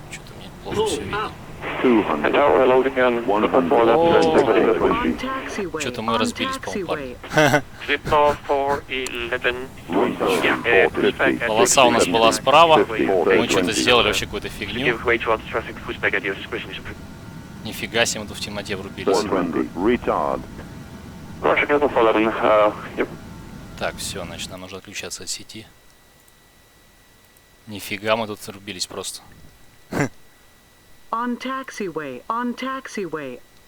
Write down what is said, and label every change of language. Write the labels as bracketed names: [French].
[Russian] что-то мне плохо все видно. [English] 200. now we're loading on 100. [Russian] Что-то мы разбились, по-моему, парни. [English] Clipper 411. Yeah, pushback. [Russian] Полоса у нас была справа. Мы что-то сделали вообще какую-то фигню. [English] Give way to traffic, pushback at your discretion is approved. [Russian] Нифига себе, мы тут в темноте врубились. [English] 120. Retard. [Russian] Так, все, значит, нам нужно отключаться от сети. Нифига, мы тут врубились просто. [English] On taxiway.